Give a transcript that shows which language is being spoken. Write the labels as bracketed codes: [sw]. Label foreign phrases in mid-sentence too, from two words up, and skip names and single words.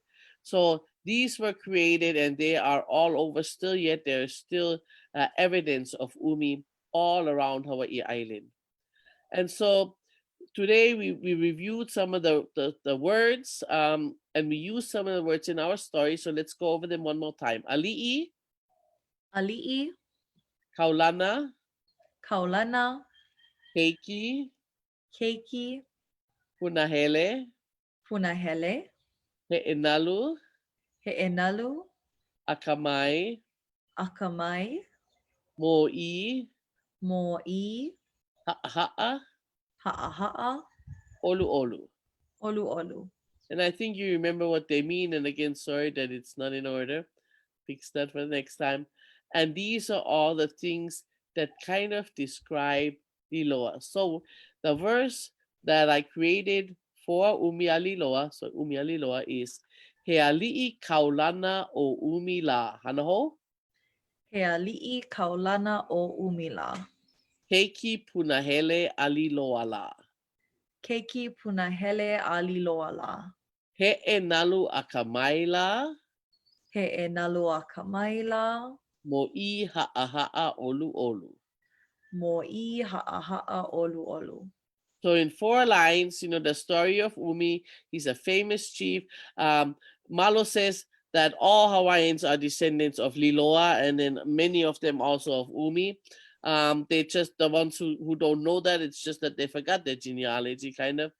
[en] So these were created and they are all over still, yet there is still evidence of Umi all around Hawaii Island. And so today we reviewed some of the words and we used some of the words in our story. So let's go over them one more time. Ali'i, Ali'i, Kaulana, Kaulana, Keiki, Keiki, Punahele, Punahele, He'enalu, He'enalu, Akamai, Akamai, Mo'i, Mo'i, Ha'aha'a, Ha'aha'a, [haw] Olu Olu. Olu Olu. [en] And I think you remember what they mean. And again, sorry that it's not in order. Fix that for the next time. And these are all the things that kind of describe Liloa. So the verse that I created for Umi Aliiloa, so Umi Aliiloa is [haw] He ali'i kaulana o umi la. Hanaho? He ali'i kaulana o umila. Keiki punahele aliloa la. Keiki punahele aliloa la. He e nalu akamaila. He e nalu akamaila. Mo I ha'aha'a olu olu. Mo I ha'aha'a olu olu. [en] So in 4 lines, the story of Umi, he's a famous chief. Malo says that all Hawaiians are descendants of Liloa, and then many of them also of Umi. They just, the ones who don't know that, it's just that they forgot their genealogy, kind of.